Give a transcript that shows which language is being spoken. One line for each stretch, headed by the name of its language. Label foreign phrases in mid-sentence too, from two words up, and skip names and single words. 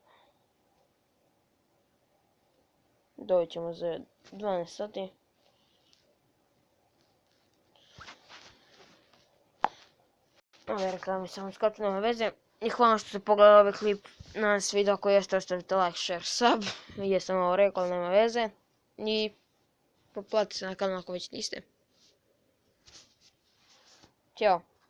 Serbian: Doći ćemo za 12 sati. Ove reklame samo skaču, nema veze. I hvala što ste pogledali ovaj klip. Nadam se video, ako jeste, ostavite
English: like, share, sub.
Serbian: Jesam ovo rekao, nema veze. I pretplatite se na kanal ako već niste. Ćao.